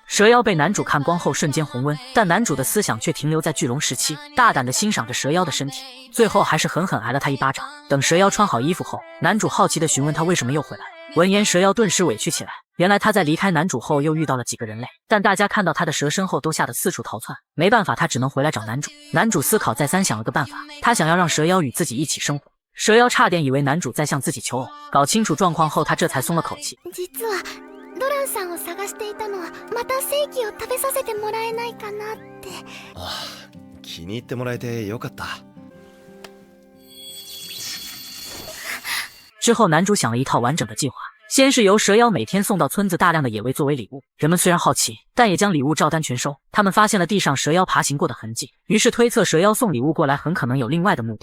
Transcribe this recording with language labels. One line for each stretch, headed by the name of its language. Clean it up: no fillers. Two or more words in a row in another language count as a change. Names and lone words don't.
Chinese: 蛇妖被男主看光后瞬间红温，但男主的思想却停留在巨龙时期，大胆地欣赏着蛇妖的身体，最后还是狠狠挨了他一巴掌。等蛇妖穿好衣服后，男主好奇地询问他为什么又回来。闻言，蛇妖顿时委屈起来， 原来他在离开男主后又遇到了几个人类，但大家看到他的蛇身后都吓得四处逃窜，没办法，他只能回来找男主。男主思考再三，想了个办法，他想要让蛇妖与自己一起生活。蛇妖差点以为男主在向自己求偶，搞清楚状况后，他这才松了口气。
Japanese: 実はドランさんを探していたのはまた正規を食べさせてもらえないかなって。ああ、気に入ってもらえてよかった。
Chinese: 之后，男主想了一套完整的计划。先是由蛇妖每天送到村子大量的野味作为礼物，人们虽然好奇，但也将礼物照单全收。他们发现了地上蛇妖爬行过的痕迹，于是推测蛇妖送礼物过来很可能有另外的目的。